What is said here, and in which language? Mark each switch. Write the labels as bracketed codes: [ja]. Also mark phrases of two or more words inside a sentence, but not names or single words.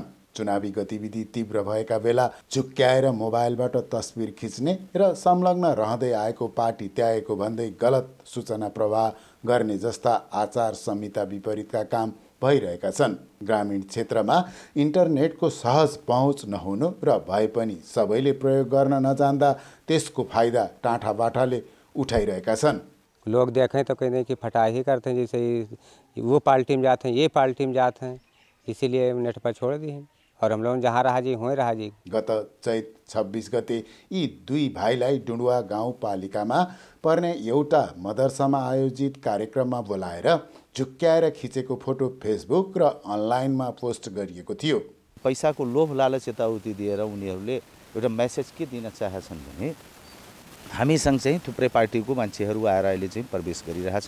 [ne] चुनावी गतिविधि तीव्र भएका बेला झुक्क्याएर मोबाइलबाट तस्बिर खिच्ने र संलग्न रहँदै आएको पार्टी त्यागेको भन्दै गलत सूचना प्रवाह गर्ने जस्ता आचार संहिता विपरीतका काम भइरहेका छन्। ग्रामीण क्षेत्रमा इन्टरनेटको सहज पहुँच नहुनु र भए पनि सबैले प्रयोग गर्न नजान्दा त्यसको फाइदा टाँठाबाठाले उठाइरहेका छन्। [hi] लोग देखें तो कहते हैं कि फटाई ही करते हैं, जैसे वो पार्टी में जाते हैं, ये पार्टी में जाते हैं, इसीलिए नेट पर छोड़ दिए और हम लोग जहाँ रहा जी वहीं रहा जी। [ne] गत चैत 26 गते यी दुई भाइलाई डुडुवा गाउँपालिकामा पर्ने एउटा मदरसामा आयोजित कार्यक्रममा बोलाएर झुक्क्याएर खिचेको फोटो फेसबुक र अनलाइनमा पोस्ट गरिएको थियो। पैसाको लोभ लालच यताउति दिएर उनीहरूले एउटा मेसेज के दिन चाहेछन् भने हामीसँग चाहिँ थुप्रै पार्टीको मान्छेहरू आएर अहिले चाहिँ प्रवेश गरिरहेछन्।